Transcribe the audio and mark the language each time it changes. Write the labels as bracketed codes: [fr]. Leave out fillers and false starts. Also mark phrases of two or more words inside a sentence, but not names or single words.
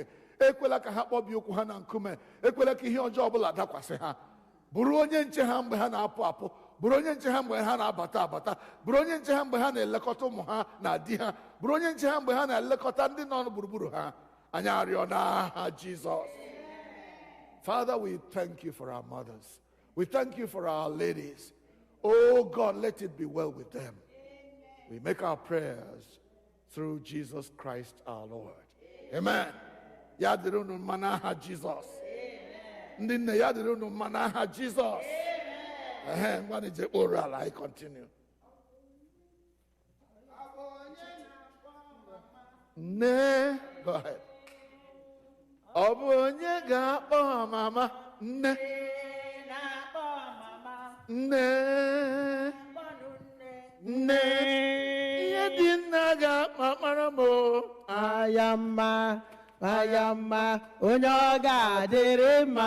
[ig] Ekwela ka ha kpọbie ụkwụ ha na nkume. Ekwela ka ihe ọjọọ ọbụla dakwasị ha. Bụrụ onye nche ha mgbe ha na-apụ apụ. Bụrụ onye nche ha mgbe ha na-abata. Bụrụ onye nche ha mgbe ha na-elekọta ụmụ ha na di ha. Bụrụ onye nche ha mgbe ha na-elekọta ndị nọ gburugburu ha. Anyị arịọ n'aha Jizọs. [en] Father, we thank you for our mothers. We thank you for our ladies. Oh God, let it be well with them. We make our prayers through Jesus Christ our Lord. Amen. [ig] Ya dịrị unu mma n'aha Jizọs. Ndị nne, ya dịrị unu mma n'aha Jizọs. Ngwa nije kpọrọ ala, [en] I continue. Nne, go ahead. [ig] Ọ bụ onye ga-akpọ mama? Nne. Nne. Ihe dị nna ga-akpa mara m. Ayama, onye ọ ga-adịrị mma.